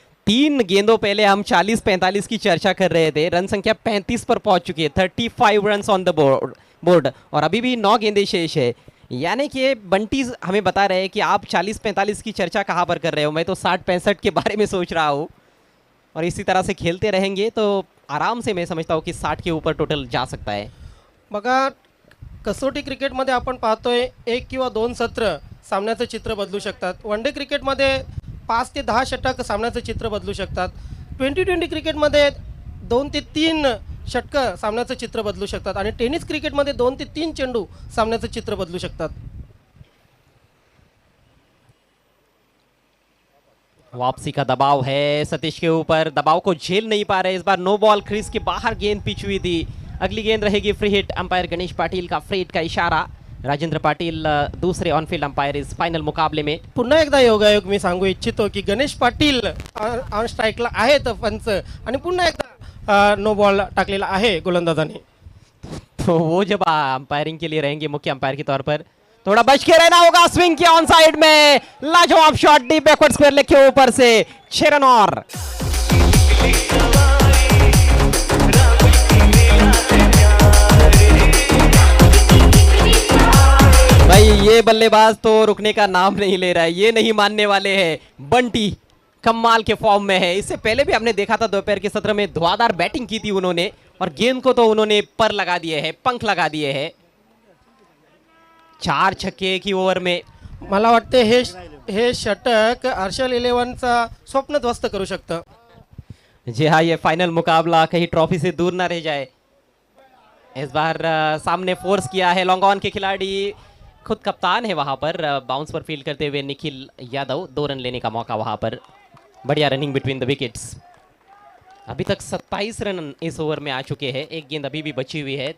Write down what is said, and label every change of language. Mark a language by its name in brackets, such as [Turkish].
[Hindi] 3 गेंदों पहले हम 40-45 की चर्चा कर रहे थे, रन संख्या 35 पर पहुंच चुकी है, 35 रन ऑन द बोर्ड और अभी भी 9 गेंदें शेष है. यानी कि बंटी हमें बता रहे हैं कि आप 40-45 की चर्चा कहाँ पर कर रहे हो, मैं तो 60-65 के बारे में सोच रहा हूँ. और इसी तरह से खेलते रहेंगे तो आराम से मैं समझता हूँ कि 60 के ऊपर टोटल जा सकता है. [Marathi] बघा, कसोटी क्रिकेटमध्ये आपण पाहतोय 1 किंवा 2 सत्र सामन्याचं चित्र बदलू शकतात. वन डे क्रिकेटमध्ये 5 ते 10 षटक सामन्याचं चित्र बदलू शकतात. 2020 क्रिकेटमध्ये 2 ते 3 षटकं सामन्याचं चित्र बदलू शकतात आणि टेनिस क्रिकेटमध्ये 2 ते 3 चेंडू सामन्याचं चित्र बदलू शकतात. [Hindi] वापसी का दबाव है सतीश के ऊपर, दबाव को झेल नहीं पा रहे. इस बार नो बॉल, क्रीज के बाहर गेंद पिच हुई थी. अगली गेंद रहेगी free hit. Umpire Ganesh Patil का फ्री हिट का इशारा. राजेंद्र पाटिल दूसरे ऑनफील्ड अंपायर इस फाइनल मुकाबले में. [Marathi] पुन्हा एकदा योगायोग मी सांगू इच्छितो की गणेश पाटील ऑन स्ट्राईकला आहेत पंच आणि पुन्हा एकदा नो बॉल टाकलेला आहे गोलंदाजाने. [Hindi] तो वो जब अंपायरिंग के लिए रहेंगे मुख्य अंपायर के तौर पर, थोड़ा बच के रहना होगा. स्विंग किया ऑन साइड में, लाजवाब shot deep backward square leg के ऊपर से 6 रन और. भाई ये बल्लेबाज तो रुकने का नाम नहीं ले रहा है, ये नहीं मानने वाले हैं. बंटी कमाल के फॉर्म में है. इससे पहले भी हमने देखा था दोपहर के सत्र में धुआंधार बैटिंग की थी उन्होंने और गेंद को तो उन्होंने पर लगा दिए हैं, पंख लगा दिए हैं. 4 छक्के एक ही ओवर में. [Marathi] मला वाटते हे षटक हर्षल इलेव्हनचा स्वप्नध्वस्त करू शकतं. [Hindi] जी हाँ, ये फाइनल मुकाबला कहीं ट्रॉफी से दूर ना रह जाए. इस बार सामने फोर्स किया है लॉन्ग ऑन के खिलाड़ी, खुद कप्तान है वहां पर. बाउंस पर फील्ड करते हुए निखिल यादव, 2 रन लेने का मौका वहां पर. बढ़िया रनिंग बिटवीन द विकेट्स. अभी तक 27 रन इस ओवर में आ चुके हैं, एक गेंद अभी भी बची हुई है.